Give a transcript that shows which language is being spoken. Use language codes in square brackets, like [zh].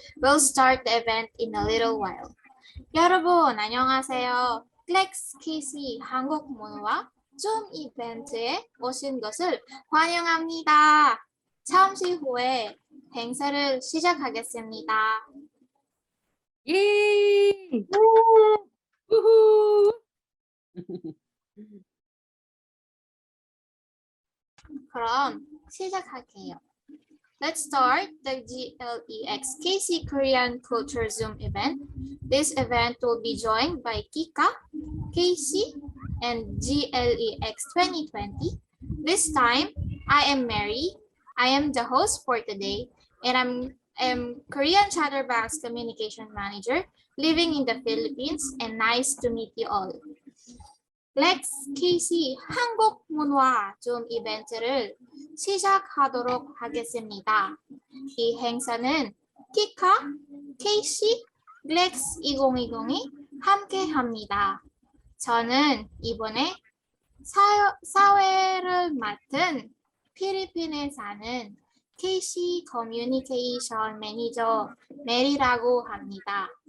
[en] We'll start the event in a little while. [ko] 여러분 안녕하세요. Glex KC 한국 문화 줌 이벤트에 오신 것을 환영합니다. 잠시 후에 행사를 시작하겠습니다. 예! 우후! 그럼 시작할게요. [en] Let's start the GLEX KC Korean Culture Zoom event. This event will be joined by Kika, KC, and GLEX 2020. This time, I am Mary. I am the host for today, and I'm Korean Chatterbox Communication Manager living in the Philippines, and nice to meet you all. [ko] 렉스 KC 한국 문화 줌 이벤트를 시작하도록 하겠습니다. 이 행사는 키카, KC, 렉스 2020이 함께합니다. 저는 이번에 사회를 맡은 필리핀에 사는 KC 커뮤니케이션 매니저 메리라고 합니다.